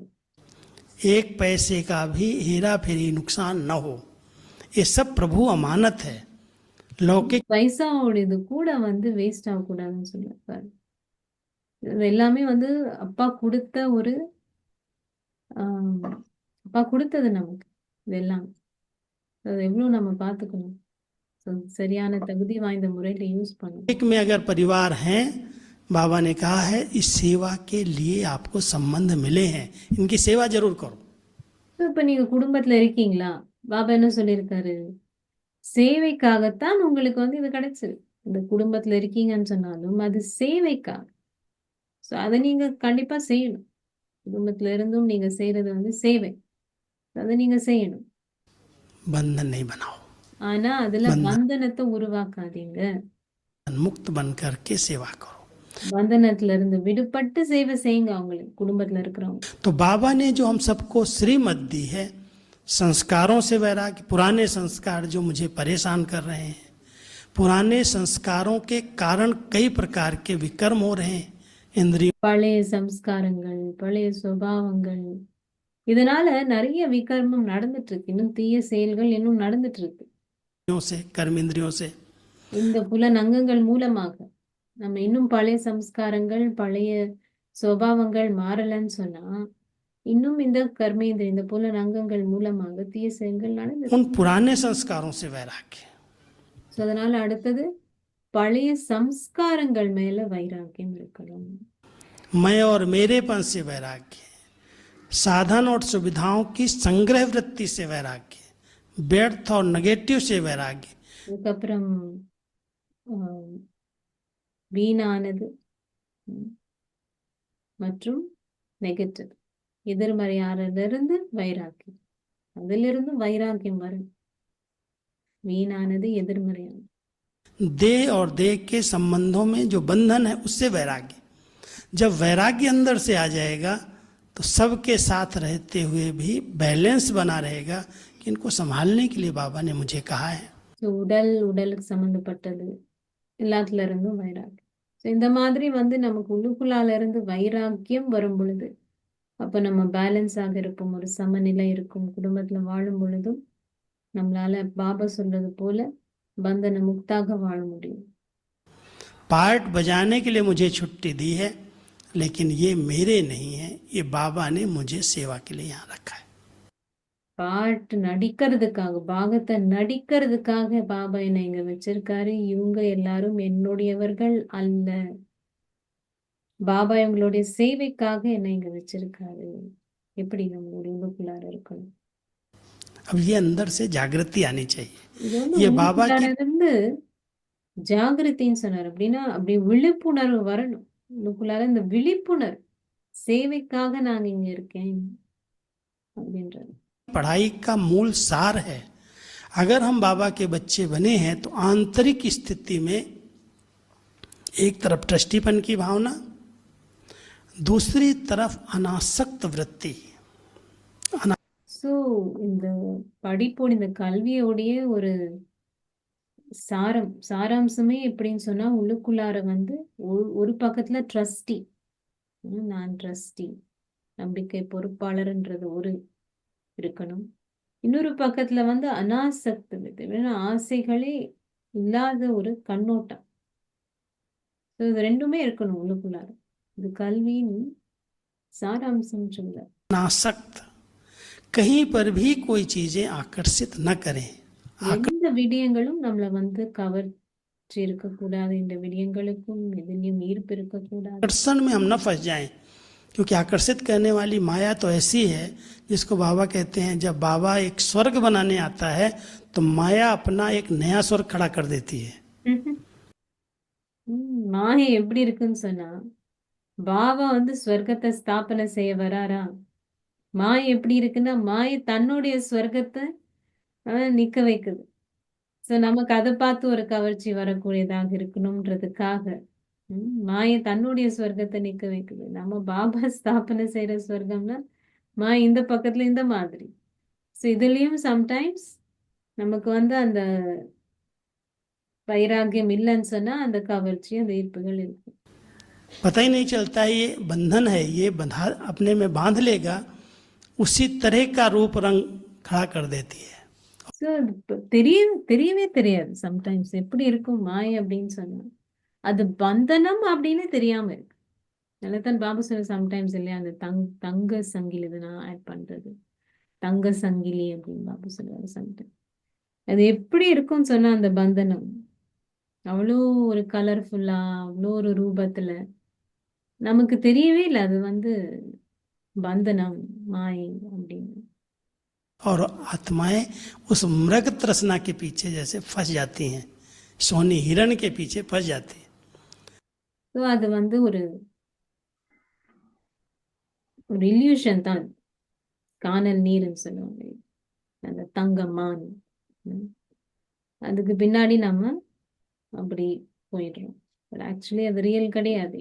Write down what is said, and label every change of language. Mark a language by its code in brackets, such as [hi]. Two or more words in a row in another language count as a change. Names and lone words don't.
[hi] एक पैसे का भी हेरा फेरी नुकसान न हो, ये सब प्रभु अमानत है. लौकिक [ta] பைசாவோடது கூட வேஸ்ட் ஆகக்கூடாதுன்னு சொல்லியிருப்பாரு. இது எல்லாமே அப்பா கொடுத்த ஒரு அப்பா கொடுத்தது நமக்கு. இது எல்லாம் அது எவ்வளவு நம்ம பார்த்துக்கணும், சரியான தகுதி வாய்ந்த முறையில யூஸ் பண்ணணும். [hi] में अगर परिवार हैं, बाबा ने कहा है इस सेवा के लिए आपको संबंध मिले हैं, इनकी सेवा जरूर करो. [ta] இப்ப நீங்க குடும்பத்துல இருக்கீங்களா, பாபா என்ன சொல்லியிருக்காரு? சேவைக்காகத்தான் உங்களுக்கு இது கிடைச்சது. இந்த குடும்பத்துல இருக்கீங்கன்னு சொன்னாலும் அது சேவைக்காக. ஸோ அதை நீங்க கண்டிப்பா செய்யணும். குடும்பத்துல இருந்தும் நீங்க செய்யறது சேவை, அதை நீங்க செய்யணும். [hi] बंधन नहीं बनाओ, [ta] ஆனா அதுல பந்தனத்தை உருவாக்காதீங்க. [hi] मुक्त बन करके सेवा करो. [ta] பந்தனத்துல இருந்து விடுபட்டு சேவை செய்யுங்க அவங்களுக்கு, குடும்பத்துல இருக்கிறவங்க. [hi] तो बाबा ने जो हम सबको श्रीमत दी है, संस्कारों से वैराग्य, पुराने संस्कार जो मुझे परेशान कर रहे हैं, पुराने संस्कारों के कारण कई प्रकार के विकर्म हो रहे हैं. इंद्रियों [ta] பழைய சம்ஸ்காரங்கள், பழைய சுபாவங்கள், இதனால நிறைய விகர்மம் நடந்துட்டு இருக்கு. இன்னும் தீய செயல்கள் இன்னும் நடந்துட்டு இருக்கு. [hi] से, कर्म इंद्रियों से, [ta] இந்த புலனங்கங்கள் மூலமாக நம்ம இன்னும் பழைய சம்ஸ்காரங்கள், பழைய சுபாவங்கள் மாறலன்னு சொன்னா இன்னும் இந்த கர்மேந்திர, இந்த புலனங்கங்கள் மூலமாக தீய செயல்கள் நடந்துட்டு. [hi] उन पुराने संस्कारों से वैराग्य. [ta] ஸோ அதனால அடுத்தது பழைய சம்ஸ்காரங்கள் மேல வைராக்கியம் இருக்கணும். [hi] मैं और मेरेपन से वैराग्य, साधन और सुविधाओं की संग्रह वृत्ति से वैराग्य, व्यर्थ और नेगेटिव से वैराग्य. [ta] அதுக்கப்புறம் வீணானது மற்றும் நெகட்டிவ், எதிர்மறையானதிலிருந்து வைராக்கியம், அதிலிருந்து வைராக்கியம் வரும். வீணானது, எதிர்மறையானது. [hi] देह और देह के संबंधों में जो बंधन है उससे वैराग्य. जब वैराग्य अंदर से आ जाएगा तो सबके साथ रहते हुए भी बैलेंस बना रहेगा कि इनको संभालने के लिए बाबा ने मुझे कहा है. [ta] ஸோ உடலுக்கு சம்மந்தப்பட்டது எல்லாத்துல இருந்தும் வைராக்கியம். ஸோ இந்த மாதிரி வந்து நமக்கு உள்ளுக்குள்ளால இருந்து வைராக்கியம் வரும் பொழுது அப்ப நம்ம பேலன்ஸாக இருப்போம், ஒரு சமநிலை இருக்கும். குடும்பத்துல வாழும் பொழுதும் நம்மளால பாபா சொல்றது போல பந்தன முக்தாக வாழ முடியும். [hi] पार्ट बजाने के लिए मुझे छुट्टी दी है, लेकिन ये मेरे नहीं है, ये बाबा ने मुझे सेवा के लिए यहाँ रखा है. [ta] பாட்டு நடிக்கிறதுக்காக, பாகத்தை நடிக்கிறதுக்காக பாபா என்னை இங்க வச்சிருக்காரு. இவங்க எல்லாரும் என்னுடையவர்கள் அல்ல. பாபா இவங்களுடைய சேவைக்காக என்னை இங்க வச்சிருக்காரு. எப்படி நம்மளுடைய உள்ளுக்குள்ளார இருக்கணும். [hi] अब ये अंदर से जागृति आनी चाहिए. [ta] இது வந்து [hi] ये बाबा [ta] உள்ளுக்குள்ளார [hi] की [ta] இருந்து ஜாகிரதைன்னு சொன்னார். அப்படின்னா அப்படி விழிப்புணர்வு வரணும். உள்ளுக்குள்ளார இந்த விழிப்புணர்வு, சேவைக்காக நான் இங்க இருக்கேன் அப்படின்றது. [hi] पढ़ाई का मूल सार है. अगर हम बाबा के बच्चे बने हैं तो आंतरिक स्थिति में एक तरफ ट्रस्टीपन की भावना, दूसरी तरफ अनासक्त वृत्ति. [ta] ஸோ இந்த படிப்போட, இந்த கல்வியோடைய ஒரு சாராம்சமே எப்படின்னு சொன்னா, உள்ளுக்குள்ளார வந்து ஒரு பக்கத்துல ட்ரஸ்டி, நான் ட்ரஸ்டி, நம்பிக்கை பொறுப்பாளர்ன்றது ஒரு இருக்கணும். இன்னொரு பக்கத்துல வந்து அனாசக்தி, ஆசைகளே இல்லாத ஒரு கண்ணோட்டம். இது ரெண்டுமே இருக்கணும் உள்ளுக்குள்ளார. இது கல்வியின் சாராம்சம் சொல்ல. [hi] अनासक्त, कहीं पर भी कोई चीजें आकर्षित न करें. [ta] எந்த விடயங்களும் நம்மள வந்து கவர்ச்சி இருக்கக்கூடாது. இந்த விடயங்களுக்கும் எதிலையும் ஈர்ப்பு இருக்கக்கூடாது. [hi] आकर्षण में हम न फंस जाएं, क्योंकि आकर्षित करने वाली माया तो ऐसी है जिसको बाबा कहते हैं, जब बाबा एक स्वर्ग बनाने आता है तो माया अपना एक नया स्वर्ग खड़ा कर देती है. [ta] மாயை எப்படி இருக்குன்னு சொன்னா, பாபா வந்து ஸ்வர்க்கத்தை ஸ்தாபனை செய்ய வராரா. மாயை எப்படி இருக்குன்னா, மாயை தன்னுடைய ஸ்வர்க்கத்தை நிக்க வைக்குது. சோ நமக்கு அதை பார்த்து ஒரு கவர்ச்சி வரக்கூடியதாக இருக்கணும்ன்றதுக்காக மாயை தன்னுடைய ஸ்வர்க்கத்தை நிக்க வைக்குது. நம்ம பாபா ஸ்தாபனை செய்யற ஸ்வர்க்கம்னா மாயை இந்த பக்கத்துல இந்த மாதிரி. ஸோ இதுலயும் சம்டைம்ஸ் நமக்கு வந்து அந்த வைராகியம் இல்லைன்னு சொன்னா அந்த கவர்ச்சி, அந்த ஈர்ப்புகள் இருக்கு. [hi] पता ही नहीं चलता है ये बंधन है, ये बंधा अपने में बांध लेगा, उसी तरह का रूप रंग खड़ा कर देती है. [ta] ஸோ தெரியவே தெரியாது சம்டைம்ஸ் எப்படி இருக்கும் மாயை அப்படின்னு சொன்னா. அது பந்தனம் அப்படின்னு தெரியாம இருக்கு. நல்லதான் பாபு சொல்ல சம்டைம்ஸ் இல்லையா, அந்த தங்க சங்கிலி, இது நான் ஆட் பண்றது தங்க சங்கிலி அப்படின்னு பாபு சொல்லுவாரு சம்டைம். அது எப்படி இருக்கும்னு சொன்னா அந்த பந்தனம் அவ்வளோ ஒரு கலர்ஃபுல்லா, அவ்வளோ ஒரு ரூபத்துல நமக்கு தெரியவே இல்லை அது வந்து பந்தனம், மாயை அப்படின்னு. [hi] और आत्माएं उस मृग तृष्णा के पीछे जैसे फंस जाती हैं, सोनी हिरण के पीछे फंस जाती है. [ta] ஸோ அது வந்து ஒரு இல்யூஷன் தான். காணல் நீர்ன்னு சொல்லுவாங்க, அந்த தங்க மான். அதுக்கு பின்னாடி நம்ம அப்படி போயிடுறோம். ஆக்சுவலி அது ரியல் கிடையாது.